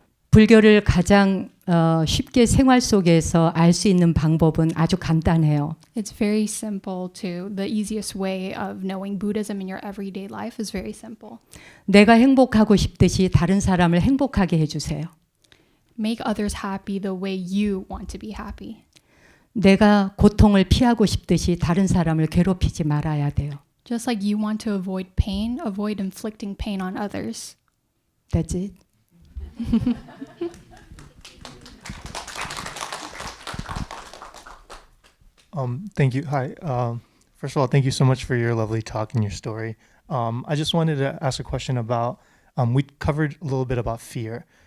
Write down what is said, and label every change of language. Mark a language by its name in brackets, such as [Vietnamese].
[Korean] 불교를 가장 쉽게 생활 속에서 알 수 있는 방법은 아주 간단해요. [English] It's very simple to, the easiest way of knowing Buddhism in your everyday life is very simple. [Korean] 내가 행복하고 싶듯이 다른 사람을 행복하게 해주세요. [English] Make others happy the way you want to be happy. [Korean] 내가 고통을 피하고 싶듯이 다른 사람을 괴롭히지 말아야 돼요. [English] Just like you want to avoid pain, avoid inflicting pain on others. That's it. Thank you. Hi. First of all, thank you so much for your lovely talk and your story. I just wanted to ask a question about, we covered a little bit about fear.